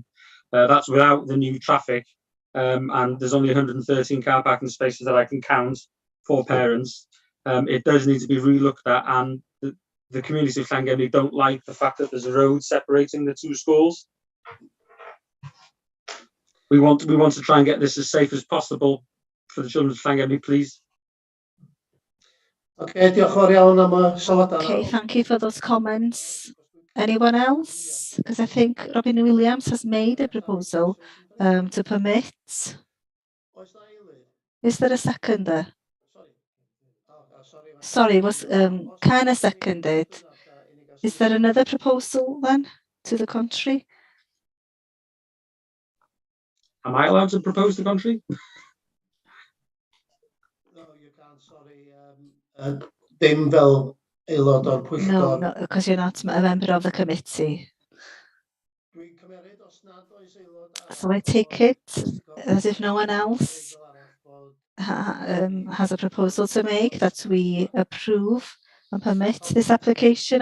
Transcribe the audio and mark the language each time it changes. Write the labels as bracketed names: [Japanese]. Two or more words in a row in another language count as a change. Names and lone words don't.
[English] That's without the new traffic, and there's only 113 car parking spaces that I can count for parents. It does need to be relooked at, and the community of Llangefni don't like the fact that there's a road separating the two schools. We want to try and get this as safe as possible for the children of Llangefni, please. [Welsh] Okay, diolch yn fawr iawn am y sylwadau. [English] Okay, thank you for those comments. Anyone else? Because I think Robin Williams has made a proposal to permit. Is there a seconder? Sorry, was Kana seconded? Is there another proposal then to the contrary? Am I allowed to propose the contrary? No, you can't, sorry. [Welsh] Dim fel aelod o'r pwyllgor. [English] No, because you're not a member of the committee. So I take it as if no one else has a proposal to make that we approve and permit this application.